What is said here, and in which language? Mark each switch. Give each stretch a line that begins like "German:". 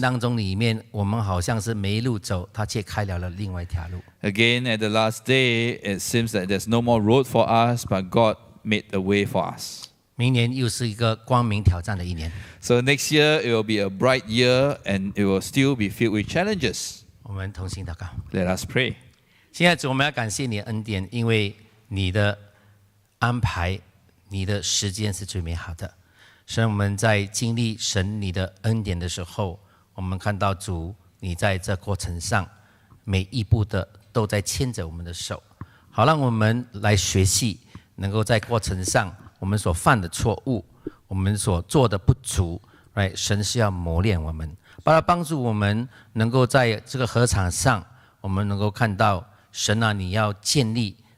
Chinese: 当中里面，我们好像是没路走，他却开了另外一条路。
English: Again, at the last day, it seems that there's no more road for us, but God made a way for us.
Chinese: 明年又是一个光明挑战的一年，
English: So next year, it will be a bright year, and it will still be filled with challenges.
Chinese: 我们同心祷告。
English: Let us pray.
Chinese: 现在主，我们要感谢你的恩典，因为你的安排，你的时间是最美好的。神，我们在经历神你的恩典的时候，我们看到主你在这过程上每一步的都在牵着我们的手，好让我们来学习，能够在过程上我们所犯的错误，我们所做的不足，神是要磨练我们，帮助我们能够在这个合场上，我们能够看到神啊，你要建立